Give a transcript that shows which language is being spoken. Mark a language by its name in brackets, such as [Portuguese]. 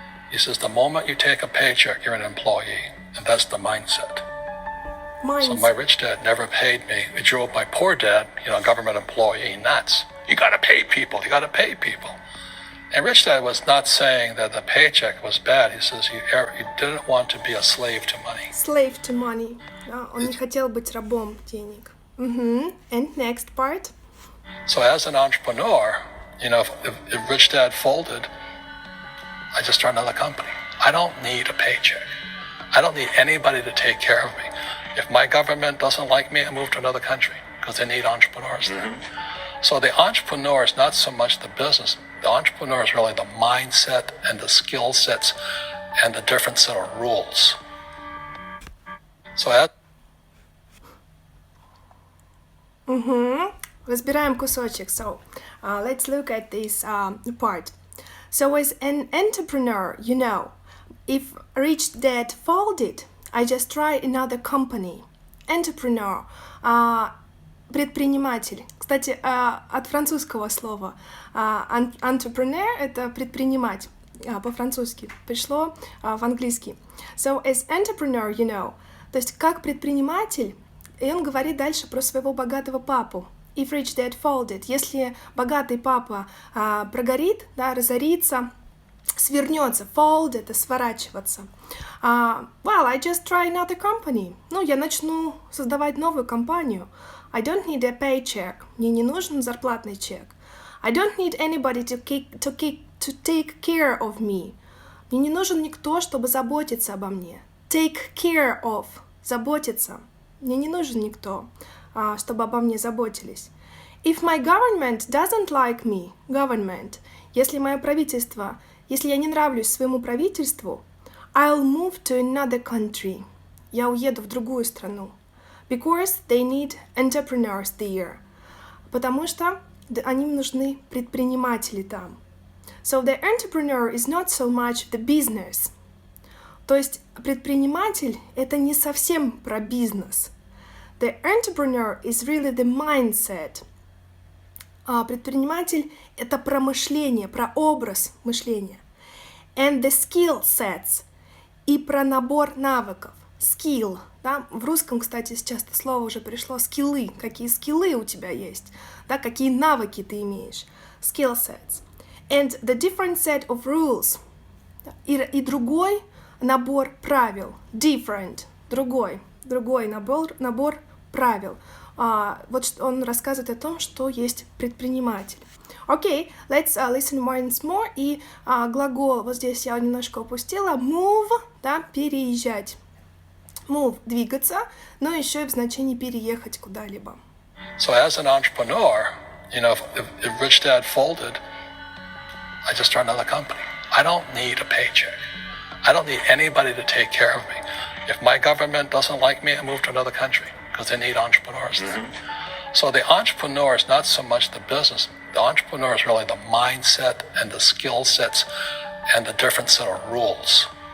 [English] He says the moment you take a paycheck, you're an employee, and that's the mindset. So my rich dad never paid me. He drove my poor dad, government employee, nuts. You gotta pay people, you gotta pay people. And Rich Dad was not saying that the paycheck was bad. He says he didn't want to be a slave to money. Slave to money. [Russian] Он не хотел быть рабом денег. [English] And next part. So as an entrepreneur, if Rich Dad folded, I just start another company. I don't need a paycheck. I don't need anybody to take care of me. If my government doesn't like me, I move to another country because they need entrepreneurs there. So the entrepreneur is not so much the business. The entrepreneur is really the mindset and the skill sets and the different set of rules. So [Russian] Разбираем кусочек. [English] So let's look at this part. So as an entrepreneur, if Rich Dad folded, I just try another company. Entrepreneur. [Russian] Предприниматель. Кстати, от французского слова entrepreneur — это предпринимать по-французски. Пришло в английский. [English] So as entrepreneur, [Russian] то есть как предприниматель, и он говорит дальше про своего богатого папу. [English] If Rich Dad folded, [Russian] если богатый папа прогорит, разорится, свернется. Fold — это сворачиваться. [English] Well, I just try another company. [Russian] Я начну создавать новую компанию. [English] I don't need a paycheck. [Russian] Мне не нужен зарплатный чек. [English] I don't need anybody to take care of me. [Russian] Мне не нужен никто, чтобы заботиться обо мне. [English] Take care of. [Russian] Заботиться. Мне не нужен никто, чтобы обо мне заботились. [English] If my government doesn't like me, government, [Russian] если мое правительство, если я не нравлюсь своему правительству, [English] I'll move to another country. [Russian] Я уеду в другую страну. [English] Because they need entrepreneurs there. [Russian] Потому что им нужны предприниматели там. [English] So the entrepreneur is not so much the business. [Russian] То есть предприниматель — это не совсем про бизнес. [English] The entrepreneur is really the mindset. [Russian] Предприниматель — это про мышление, про образ мышления. [English] And the skill sets. [Russian] И про набор навыков. [English] Skill. [Russian] В русском, кстати, сейчас это слово уже пришло. Скиллы. Какие скиллы у тебя есть. Какие навыки ты имеешь. [English] Skill sets. And the different set of rules. [Russian] И другой набор правил. [English] Different. [Russian] Другой набор правил. Вот он рассказывает о том, что есть предприниматель. [English] Окей, let's listen once more. [Russian] И глагол, вот здесь я немножко упустила. Move, переезжать. Move — двигаться, но еще и в значении переехать куда-либо. [English] So as an entrepreneur, if Rich Dad folded, I just start another company. I don't need a paycheck. I don't need anybody to take care of me. If my government doesn't like me, I move to another country because they need entrepreneurs there. So the entrepreneur is not so much the business. The entrepreneur is really the mindset and the skill sets and the different set of rules.